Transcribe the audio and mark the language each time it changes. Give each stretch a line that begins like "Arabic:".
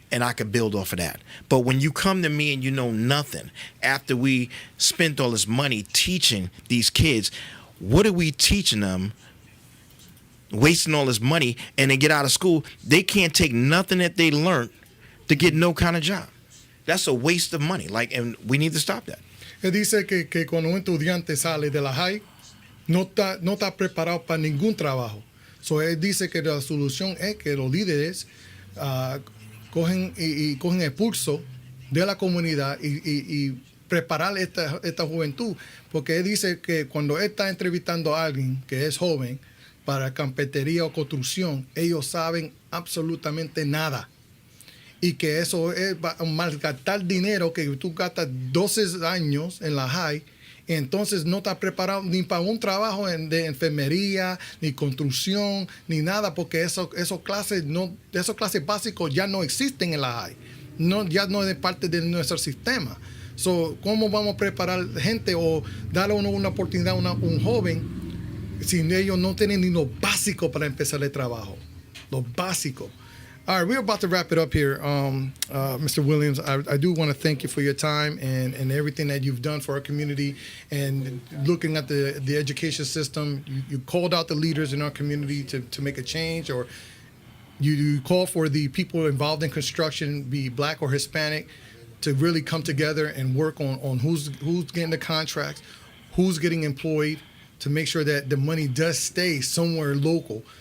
English: And I could build off of that. But when you come to me and you know nothing, after we spent all this money teaching these kids, what are we teaching them? Wasting all this money, and they get out of school, they can't take nothing that they learned to get no kind of job. That's a waste of money. And we need to stop that.
Spanish: Él dice que cuando un estudiante sale de la high, no está preparado para ningún trabajo. So él dice que la solución es que los líderes cogen el pulso de la comunidad y preparar esta juventud, porque él dice que cuando él está entrevistando a alguien que es joven para carpintería o construcción, ellos saben absolutamente nada. Y que eso es malgastar dinero, que tú gastas 12 años en la high entonces no está preparado ni para un trabajo de enfermería, ni construcción, ni nada, porque esos clases básicos ya no existen en la high. No, ya no es parte de nuestro sistema. So, ¿cómo vamos a preparar gente o darle una oportunidad a un joven si ellos no tienen ni lo básico para empezar el trabajo? Lo básico.
English: All right, we're about to wrap it up here. Mr. Williams, I do want to thank you for your time and everything that you've done for our community and looking at the education system. You called out the leaders in our community to make a change, or you call for the people involved in construction, be black or Hispanic, to really come together and work on who's getting the contracts, who's getting employed, to make sure that the money does stay somewhere local.